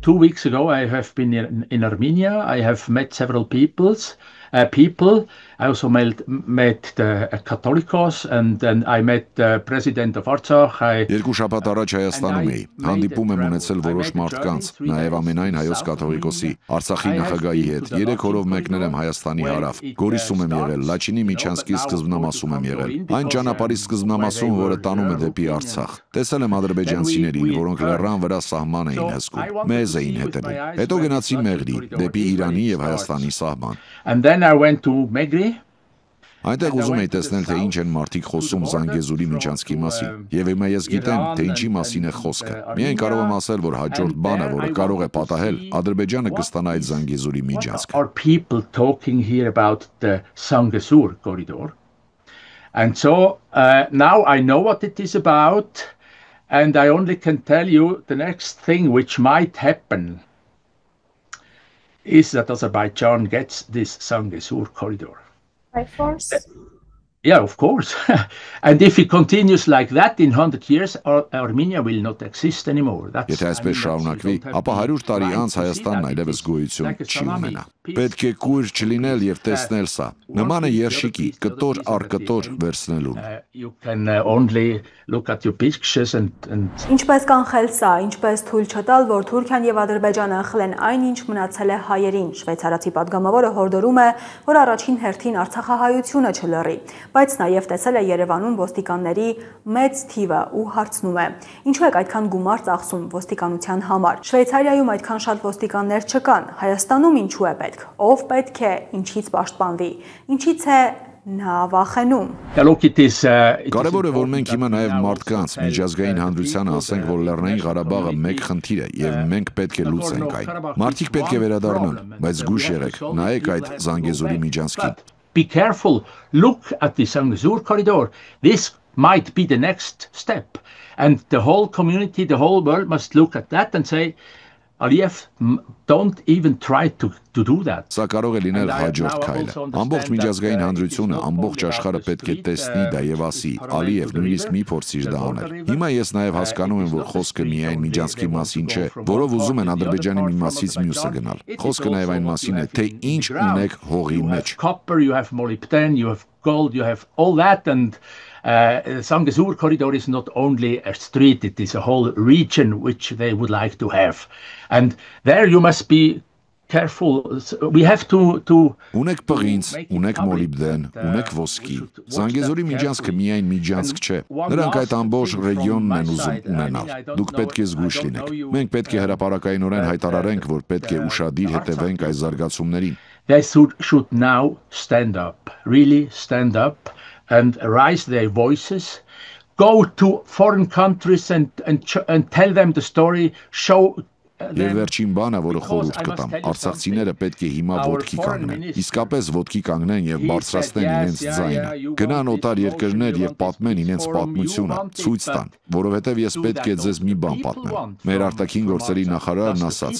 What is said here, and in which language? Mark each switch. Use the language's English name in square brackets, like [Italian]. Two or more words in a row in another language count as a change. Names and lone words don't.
[English] 2 weeks ago I have been in Armenia. I have met several people. I also met the Catholicos, and then I met the president of Artsakh. [Armenian] Երկու շաբաթ առաջ Հայաստանում էի։ Հանդիպում եմ ունեցել որոշ մարդկանց, նաև ամենայն հայոց կաթողիկոսի, Արցախի նախագահի հետ։ 3 օրով մեկնել եմ Հայաստանի հարավ։ Գորիսում եմ եղել, Լաչինի միջանցքի սկզբնամասում եմ եղել։ Այն ճանապարհի սկզբնամասում, որը տանում է դեպի Արցախ։ Տեսել եմ ադրբեջանցիներին, որոնք լեռան վրա սահման էին հսկում։ Մեզ էին հետևում։ Հետո գնացի Մեղրի, դեպի Իրանի եւ Հայաստանի սահման։ [English] And then I went to Megri. [Armenian] Այնտեղ ուզում էի տեսնել, թե ինչ են մարդիկ խոսում Զանգեզուրի միջանցքի մասին, եւ հիմա ես գիտեմ, թե ինչի մասին է խոսքը։ Միայն կարող եմ ասել, որ հաջորդ բանը, որը կարող է պատահել, Ադրբեջանը կստանա այդ Զանգեզուրի միջանցքը։ [English] Are people talking here about the Zangezur corridor? And so now I know what it is about, and I only can tell you the next thing which might happen is that Azerbaijan gets this Zangezur corridor. By force? Yeah, of course. And if it continues like that in 100 years, Armenia will not exist anymore. [Armenian] Եթե այսպես շարունակվի, ապա 100 տարի անց Հայաստանն այլևս գոյություն չի ունենա։ Պետք է կույր չլինել եւ տեսնել սա։ Նման է երշիկի, կտոր առ կտոր վերցնելուն։ [English] You can only look at your pictures and [Armenian] Ինչպես կանխել սա, ինչպես թույլ չտալ, որ Թուրքիան եւ Ադրբեջանը խլեն այն, ինչ մնացել է հայերին։ Շվեյցարացի պատգամավորը հորդորում է, որ առաջին հերթին արցախահայությունը չլռի, բայց նաեւ տեսել է Երևանում ոստիկանների մեծ թիվը ու հարցնում է. Ինչու եք այդքան գումար ծախսում ոստիկանության համար։ Շվեյցարիայում այդքան շատ ոստիկաններ չկան, Հայաստանում ինչու է պետք։ Ով պետք է ինչից պաշտպանվի։ Ինչից է նա վախենում։ Կարևորը որ մենք հիմա նաև մարդկանց միջազգային հանրությանը ասենք, որ Լեռնային Ղարաբաղը մեկ խնդիր է եւ մենք պետք է լուծենք այն։ Մարդիկ պետք է վերադառնան, բայց զգույշ եղեք, նայեք այդ Զանգեզուրի միջանցքին։ [English] Be careful, look at the Zangezur corridor. This might be the next step. And the whole community, the whole world must look at that and say, Aliyev don't even try to do that. [Armenian] Սա կարող է լինել հաջորդ քայլը։ Ամբողջ միջազգային հանրությունը, ամբողջ աշխարհը պետք է տեսնի դա եւ ասի. Ալիև, նույնիսկ մի փորձիր դա անել։ Հիմա ես նաեւ հասկանում եմ, որ խոսքը միայն Միջանսկի մասին չէ, որով ուզում են Ադրբեջանի մի մասից մյուսը գնալ։ Խոսքը նաեւ այն մասին է, թե ինչ ունեք հողի մեջ։ [English] Copper, you have molybdenum, you have gold, you have all that, and Zangezur corridor is not only a street, it is a whole region which they would like to have. And there you must be careful. We have to [Armenian] Ունեք պղինձ, ունեք մոլիբդեն, ունեք ոսկի։ Զանգեզուրի Միջանսկը միայն Միջանսկ չէ։ Նրանք այդ ամբողջ ռեգիոնն են ուզում ունենալ։ Դուք պետք է զգույշ լինեք։ Մենք պետք է հրապարակայնորեն հայտարարենք, որ պետք է ուշադիր հետևենք այս զարգացումներին։ [English] They should now stand up, really stand up and raise their voices, go to foreign countries and tell them the story, show [Armenian] Եվ վերջին բանը, որը խորհուրդ կտամ, արցախցիները պետք է հիմա ոտքի կանգնեն, իսկապես ոտքի կանգնեն եւ բարձրացնեն իրենց ձայնը, գնան օտար երկրներ եւ պատմեն իրենց պատմությունը, ցույց տան, որովհետեւ ես պետք է ձեզ մի բան պատմեմ։ Մեր արտաքին գործերի նախարարն ասաց.